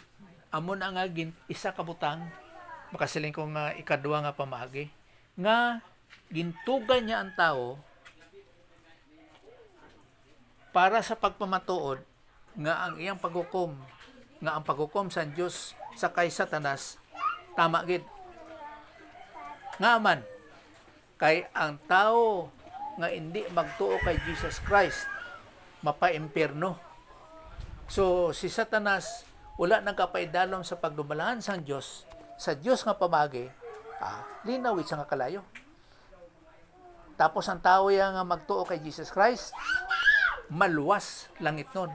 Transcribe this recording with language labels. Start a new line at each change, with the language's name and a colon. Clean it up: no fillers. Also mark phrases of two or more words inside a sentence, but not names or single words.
Hiligaynon: Amo na nga isa ka butang makasiling ko nga ikadua nga pamagi nga gintugan niya ang tao para sa pagpamatuod nga ang iyang paghukom, nga ang paghukom sa Dios sa kay Satanas tama gid. Nga man kay ang tao nga hindi magtuo kay Jesus Christ mapa-impierno. So si Satanas wala nagkapaidalom sa pagdumalahan sa Dios nga pamagi, linawit sa nga kalayo. Tapos ang tao yang nga magtuo kay Jesus Christ maluwas langit nun.